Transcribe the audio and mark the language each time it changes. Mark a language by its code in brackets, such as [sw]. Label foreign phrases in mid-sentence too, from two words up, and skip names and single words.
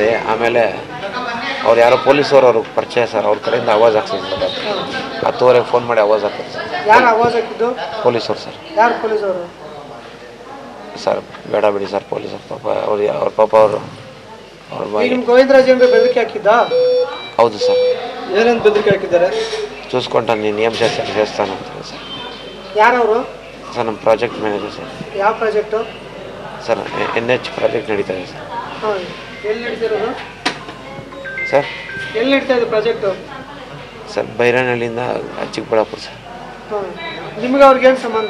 [kn] ಆಮೇಲೆ ಅವ್ರು ಯಾರೋ ಪೊಲೀಸವ್ರು ಅವ್ರಿಗೆ ಪರಿಚಯ ಸರ್, ಅವ್ರ ಕಡೆಯಿಂದ ಆವಾಜ್ ಹಾಕ್ಸಿದ್ರು ಸರ್. 10 ಫೋನ್ ಮಾಡಿ ಆವಾಜ್ ಹಾಕಿದ್ರು ಸರ್. ಯಾರು ಆವಾಜ್ ಹಾಕಿದ್ದು? ಪೊಲೀಸವ್ರು ಸರ್. ಯಾರು ಪೊಲೀಸವರು? ಸರ್ ಬೇಡ ಬಿಡಿ ಸರ್, ಪೊಲೀಸರು ಪಾಪ ಅವ್ರ ಪಾಪ ಅವರು ಅವ್ರ ಬಾಯಿ. ನಿಮ್ಮ ಗೋವಿಂದರಾಜ್ ಏನಾದ್ರು ಬೆದರಿಕೆ ಹಾಕಿದ್ದಾ? ಹೌದು ಸರ್. ಏನಂತ ಬೆದರಿಕೆ ಹಾಕಿದ್ದಾರೆ? [te] చూసుకుంటా నేను ఏం చేస్తాను అంటారు సార్. [kn] ಯಾರವರು? ಸರ್ ನಮ್ಮ [en] project manager [kn] ಸರ್. ಯಾವ ಪ್ರಾಜೆಕ್ಟು? ಸರ್ NH ಪ್ರಾಜೆಕ್ಟ್ ನಡೀತಾ ಇದೆ ಸರ್. ಹಾಂ, ಎಲ್ಲಿ ನಡೀತಿರೋದು ಸರ್? ಎಲ್ಲಿ ನಡೀತಾ ಇದೆ ಪ್ರಾಜೆಕ್ಟು? ಸರ್ ಬೈರನಹಳ್ಳಿಯಿಂದ ಚಿಕ್ಕಬಳ್ಳಾಪುರ ಸರ್. ಹಾಂ, ನಿಮ್ಗೆ ಅವ್ರಿಗೇನು ಸಂಬಂಧ?